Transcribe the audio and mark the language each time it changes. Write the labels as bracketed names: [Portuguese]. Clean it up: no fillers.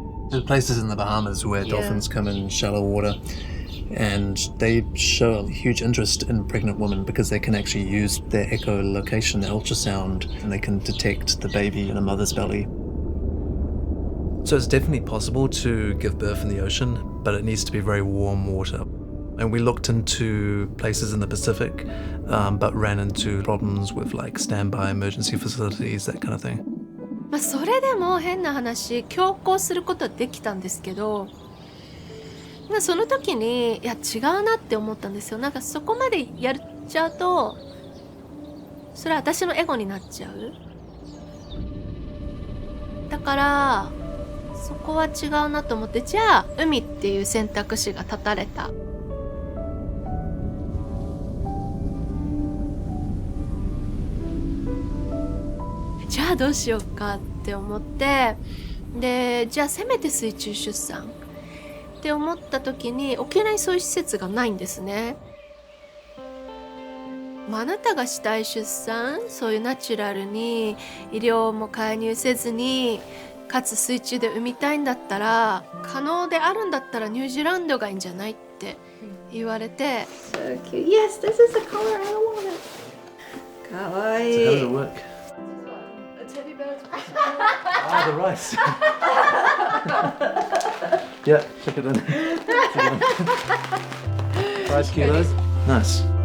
[English] There's places in the Bahamas where dolphins come in shallow water, and they show a huge interest in pregnant women because they can actually use their echolocation, their ultrasound, and they can detect the baby in a mother's belly. So it's definitely possible to give birth in the ocean, but it needs to be very warm water. And we looked into places in the Pacific, but ran into problems with like standby emergency facilities, that kind of thing. [Japanese] まあそれでも変な話、強行することはできたんですけど、まあその時にいや違うなって思ったんですよ。なんかそこまでやっちゃうと、それは私のエゴになっちゃう。だからそこは違うなと思って、じゃあ海っていう選択肢が立たれた。じゃあどうしようかって思って、でじゃあせめて水中出産って思った時に沖縄にそういう施設がないんですね。あなたがしたい出産、そういうナチュラルに医療も介入せずにかつ水中で産みたいんだったら、可能であるんだったらニュージーランドがいいんじゃないって言われて、 [English] So cute. Yes, this is the color I want it. [Japanese] かわいい。 [English] So how does it work? Ah, the rice. Yeah, check it in. Rice kilos. Nice.